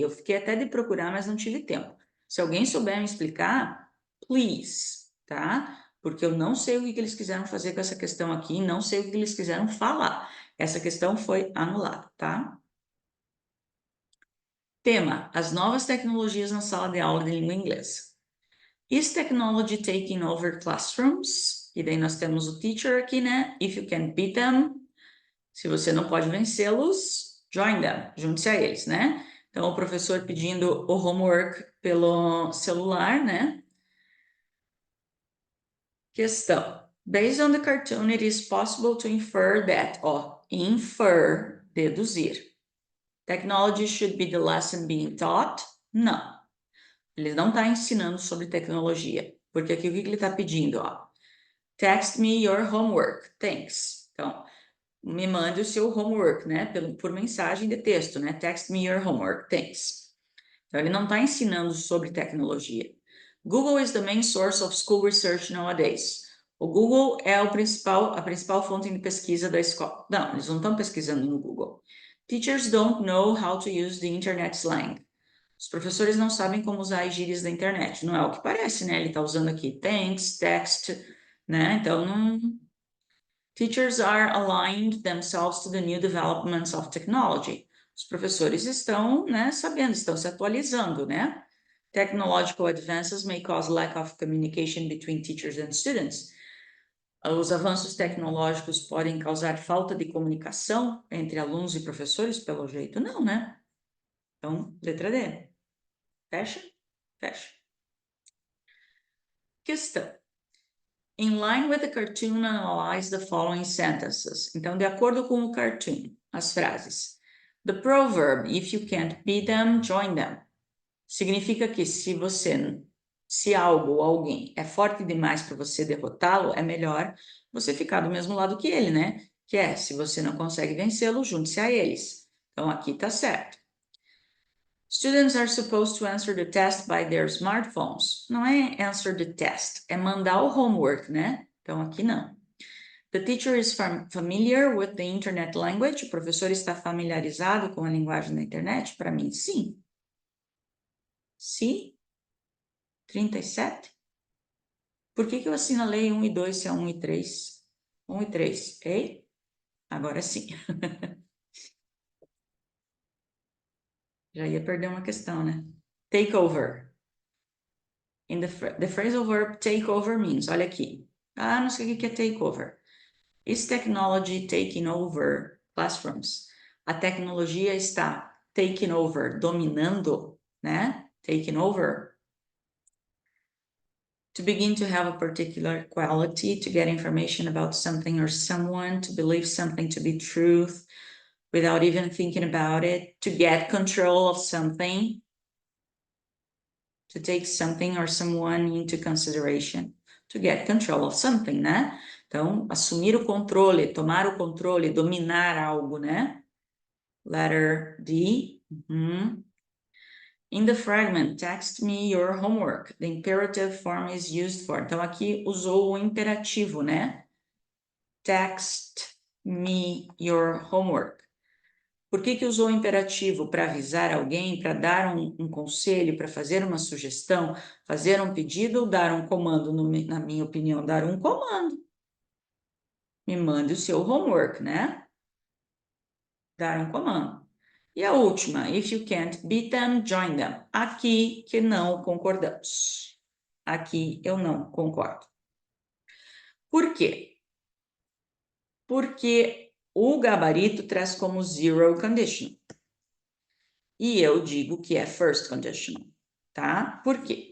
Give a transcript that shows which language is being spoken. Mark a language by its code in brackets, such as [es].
[pt] Eu fiquei até de procurar, mas não tive tempo. Se alguém souber me explicar, [en] please, [pt] tá? Porque eu não sei o que eles quiseram fazer com essa questão aqui, não sei o que eles quiseram falar. Essa questão foi anulada, tá? Tema: as novas tecnologias na sala de aula de língua inglesa. [en] Is technology taking over classrooms? [pt] E daí nós temos o teacher aqui, né? [en] If you can't beat them, [pt] se você não pode vencê-los, [en] join them, [pt] junte-se a eles, né? Então, o professor pedindo o homework pelo celular, né? Questão. [en] Based on the cartoon, it is possible to infer that, [pt] ó, [en] infer, [pt] deduzir. [en] Technology should be the lesson being taught? [pt] Não. Ele não está ensinando sobre tecnologia. Porque aqui o que ele está pedindo, ó? [en] Text me your homework. Thanks. [pt] Então, me mande o seu homework, né? Por mensagem de texto, né? [en] Text me your homework. Thanks. [pt] Então, ele não está ensinando sobre tecnologia. [en] Google is the main source of school research nowadays. [pt] O Google é a principal fonte de pesquisa da escola. Não, eles não estão pesquisando no Google. [en] Teachers don't know how to use the internet slang. [pt] Os professores não sabem como usar as gírias da internet. Não é o que parece, né? Ele está usando aqui thanks, text, né? Então, não... [en] Teachers are aligned themselves to the new developments of technology. [pt] Os professores estão, né, sabendo, estão se atualizando, né? [en] Technological advances may cause lack of communication between teachers and students. [pt] Os avanços tecnológicos podem causar falta de comunicação entre alunos e professores, pelo jeito? Não, né? Então, letra D. Fecha? Fecha. Questão. [en] In line with the cartoon, analyze the following sentences. [pt] Então, de acordo com o cartoon, as frases. [en] The proverb, if you can't beat them, join them. [pt] Significa que se algo ou alguém é forte demais para você derrotá-lo, é melhor você ficar do mesmo lado que ele, né? Que é, se você não consegue vencê-lo, junte-se a eles. Então, aqui tá certo. [en] Students are supposed to answer the test by their smartphones. [pt] Não é [en] answer the test, [pt] é mandar o homework, né? Então, aqui não. [en] The teacher is familiar with the internet language. [pt] O professor está familiarizado com a linguagem da internet? Para mim, sim. Sim. 37. Por que eu assinalei 1 e 2 se é 1 e 3? 1 e 3, ei? Agora sim. Já ia perder uma questão, né? [en] Take over. In the phrasal verb take over means, [pt] olha aqui. Ah, não sei o que é take over. [en] Is technology taking over classrooms? [pt] A tecnologia está [en] taking over, [pt] dominando, né? [en] Taking over. To begin to have a particular quality, to get information about something or someone, to believe something to be truth without even thinking about it, to get control of something, to take something or someone into consideration, to get control of something, né? [pt] Então, assumir o controle, tomar o controle, dominar algo, né? [en] Letter D. In the fragment, text me your homework. The imperative form is used for. [pt] Então, aqui usou o imperativo, né? [en] Text me your homework. [pt] Por que usou o imperativo? Para avisar alguém, para dar um conselho, para fazer uma sugestão, fazer um pedido ou dar um comando? Na minha opinião, dar um comando. Me mande o seu homework, né? Dar um comando. E a última, [en] if you can't beat them, join them. [pt] Aqui que não concordamos. Aqui eu não concordo. Por quê? Porque o gabarito traz como zero conditional. E eu digo que é first conditional, tá? Por quê?